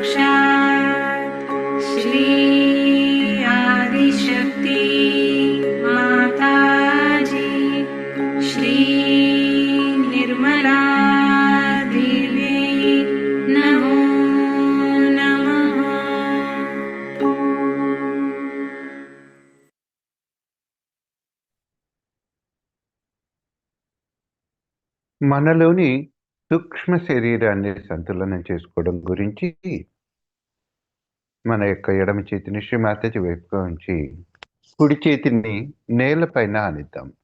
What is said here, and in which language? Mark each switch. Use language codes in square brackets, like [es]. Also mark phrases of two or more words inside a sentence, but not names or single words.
[sa] श्री आदिशक्ति माताजी, श्री निर्मला देवी नमो नमः। [te] మనలోని సూక్ష్మ శరీరాన్ని సంతులనం చేసుకోవడం గురించి మన యొక్క ఎడమ చేతిని శ్రీ మాతాజీ వైపుగా ఉంచి కుడి చేతిని నేలపైన ఆనిద్దాం.